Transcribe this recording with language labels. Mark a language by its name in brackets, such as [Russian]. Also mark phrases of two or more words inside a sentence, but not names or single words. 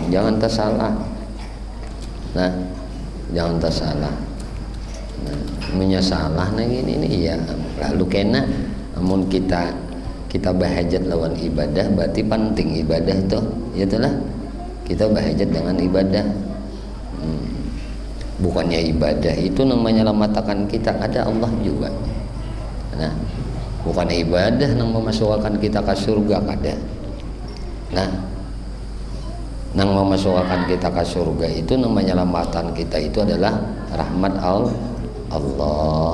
[Indonesian] Jangan tersalah. Nah, jangan tersalah. Nah, menyasalah nang ini ya. Lalu kena namun kita bahajat lawan ibadah, berarti penting ibadah tuh, itulah kita bahajat dengan ibadah. Bukannya ibadah itu namanya menyelamatkan kita, ada Allah juga. Nah, bukan ibadah yang memasukkan kita ke surga, kada. Nah, yang memasukkan kita ke surga itu namanya menyelamatkan kita itu adalah rahmat Allah.